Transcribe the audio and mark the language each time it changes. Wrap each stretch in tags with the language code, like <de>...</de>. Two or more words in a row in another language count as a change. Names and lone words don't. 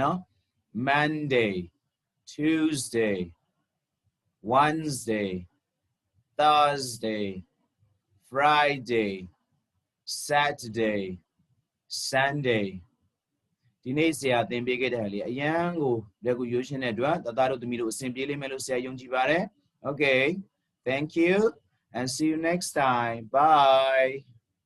<my>နော်</my> <en>Monday Tuesday Wednesday Thursday Friday Saturday Sunday</en> <my>ဒီနေ့ဆရာသင်ပေးခဲ့တဲ့ဟာလေးအရန်ကိုလက်ကိုရွေးရှင်းတဲ့အတွက်သားတို့သမီးတို့အဆင်ပြေလိမ့်မယ်လို့ဆရာယုံကြည်ပါတယ်</my> <en>Okay thank you and see you next time bye</en>